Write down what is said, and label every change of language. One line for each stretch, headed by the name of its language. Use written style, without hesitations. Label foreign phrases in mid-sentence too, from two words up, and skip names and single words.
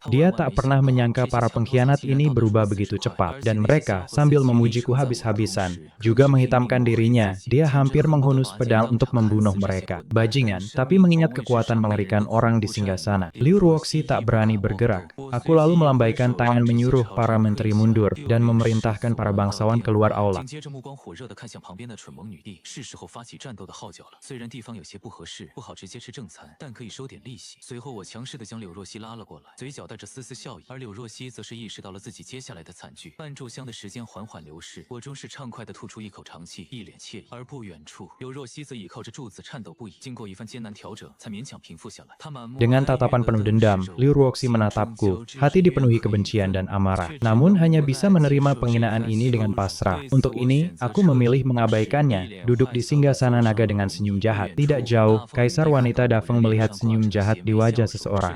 Indonesian: Dia tak pernah menyangka para pengkhianat ini berubah begitu cepat, dan mereka sambil memujiku habis-habisan, juga menghitamkan dirinya. Dia hampir menghunus pedang untuk membunuh mereka. Bajingan, tapi mengingat kekuatan mengerikan orang di singgasana. Liu Ruoxi tak berani bergerak. Aku lalu melambaikan tangan menyuruh para menteri mundur dan memerintahkan para bangsawan keluar aula.
Chinese: 紧接着目光火热地看向旁边的蠢萌女帝，是时候发起战斗的号角了。虽然地方有些不合适，不好直接吃正餐，但可以收点利息。随后我强势地将柳若曦拉了过来，嘴角带着丝丝笑意，而柳若曦则是意识到了自己接下来的惨剧。半炷香的时间缓缓流逝，我终是畅快地吐出一口长气，一脸惬意。而不远处，柳若曦则倚靠着柱子颤抖不已，经过一番艰难调整，才勉强平复下来。她满目
Indonesian: Dengan tatapan penuh dendam, Liu Ruoxi menatapku. Hati dipenuhi kebencian dan amarah. Namun hanya bisa menerima penghinaan ini dengan pasrah. Untuk ini, aku memilih mengabaikannya, duduk di singgasana naga dengan senyum jahat. Tidak jauh, Kaisar wanita Dafeng melihat senyum jahat di wajah seseorang.